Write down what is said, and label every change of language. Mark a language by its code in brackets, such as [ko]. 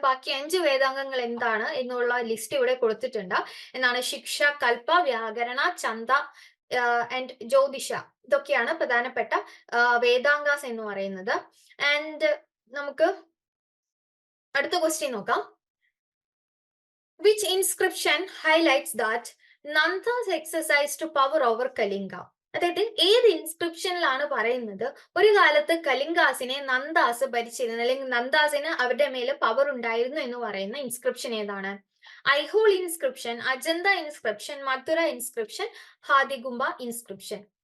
[ml] ബാക്കി 5 വേദാംഗങ്ങൾ എന്താണ് എന്നുള്ള ലിസ്റ്റ് ഇവിടെ കൊടുത്തിട്ടുണ്ട്. എന്നാണ് ശിക്ഷ, കൽപ്പ, വ്യാകരണ, ഛന്ദ ആൻഡ് ജ്യോതിഷ. ഇതൊക്കെയാണ് പ്രധാനപ്പെട്ട വേദാംഗാസ് എന്ന് പറയുന്നത്. ആൻഡ് നമുക്ക് അടുത്ത ക്വസ്റ്റ്യൻ നോക്കാം. [en] Which inscription highlights that Nanda's exercised power over Kalinga? [ml] അതായത് ഏത് ഇൻസ്ക്രിപ്ഷനിലാണ് പറയുന്നത് ഒരു കാലത്ത് കലിംഗാസിനെ നന്ദാസ് ഭരിച്ചിരുന്നു, അല്ലെങ്കിൽ നന്ദാസിന് അവരുടെ മേലെ പവർ ഉണ്ടായിരുന്നു എന്ന് പറയുന്ന ഇൻസ്ക്രിപ്ഷൻ ഏതാണ്? ഐഹോൾ ഇൻസ്ക്രിപ്ഷൻ, അജന്ത ഇൻസ്ക്രിപ്ഷൻ, മധുര ഇൻസ്ക്രിപ്ഷൻ, ഹാദിഗുംബ ഇൻസ്ക്രിപ്ഷൻ.